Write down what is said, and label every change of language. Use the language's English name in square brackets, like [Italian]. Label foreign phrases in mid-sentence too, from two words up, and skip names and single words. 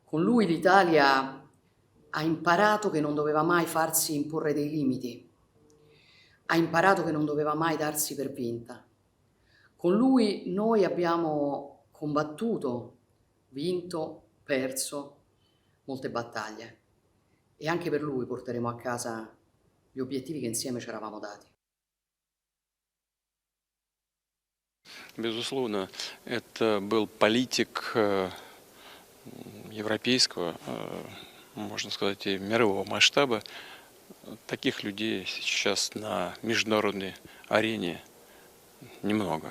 [Italian] Con lui l'Italia ha imparato che non doveva mai farsi imporre dei limiti, ha imparato che non doveva mai darsi per vinta. Con lui noi abbiamo combattuto, vinto, perso molte battaglie e anche per lui porteremo a casa gli obiettivi che insieme ci eravamo dati. [Russian] Безусловно, это был политик европейского, можно сказать, и мирового масштаба. Таких людей сейчас на международной арене немного.